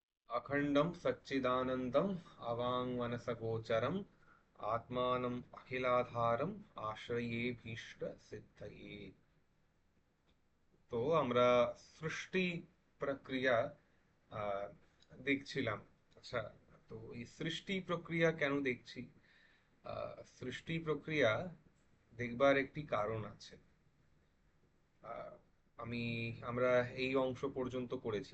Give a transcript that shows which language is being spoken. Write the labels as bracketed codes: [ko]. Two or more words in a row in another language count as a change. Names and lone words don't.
[sa] अखंडम सच्चिदानंदम अवांगमनसगोचरम आत्मानम अखिलाधारम आश्रये भीष्ट सिद्धये। [bn] তো আমরা সৃষ্টি প্রক্রিয়া আহ, দেখছিলাম। আচ্ছা, তো এই সৃষ্টি প্রক্রিয়া কেন দেখছি? সৃষ্টি প্রক্রিয়া দেখবার একটি কারণ আছে। আহ, আমি আমরা এই অংশ পর্যন্ত পড়েছি।